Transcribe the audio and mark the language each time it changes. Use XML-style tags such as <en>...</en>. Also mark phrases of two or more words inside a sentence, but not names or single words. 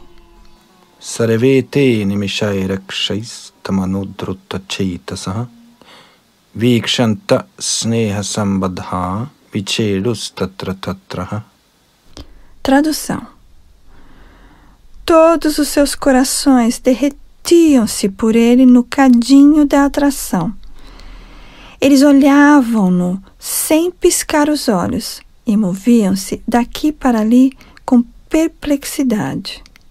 <sa>Sarvete nimishai rakshais tamanudrutta chetasaha vikshanta sneha sambadha vichedus tatra tatraha.</sa> <pt>Tradução. Todos os seus corações derretiam-se por ele no cadinho da atração. Eles olhavam-no sem piscar os olhos e moviam-se daqui para ali com perplexidade.</pt>